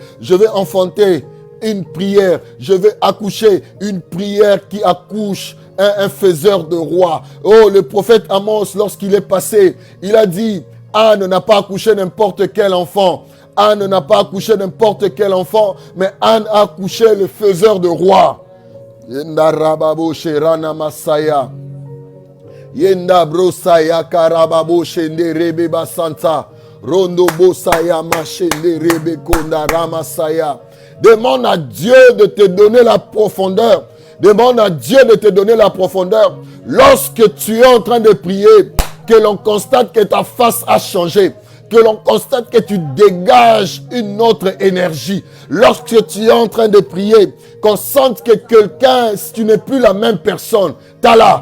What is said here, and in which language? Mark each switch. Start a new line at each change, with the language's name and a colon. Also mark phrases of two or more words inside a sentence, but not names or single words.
French: Je veux enfanter une prière. Je veux accoucher une prière qui accouche un faiseur de roi. Oh, le prophète Amos, lorsqu'il est passé, il a dit, Anne n'a pas accouché n'importe quel enfant. Anne n'a pas accouché n'importe quel enfant, mais Anne a accouché le faiseur de roi. Yenda rababo sherana masaya. Yenda brosaya karababo shende rebe basanta. Rondo bosaya machende rebe konda ramasaya. Demande à Dieu de te donner la profondeur. Demande à Dieu de te donner la profondeur. Lorsque tu es en train de prier, que l'on constate que ta face a changé. Que l'on constate que tu dégages une autre énergie. Lorsque tu es en train de prier, qu'on sente que quelqu'un, si tu n'es plus la même personne, t'as là.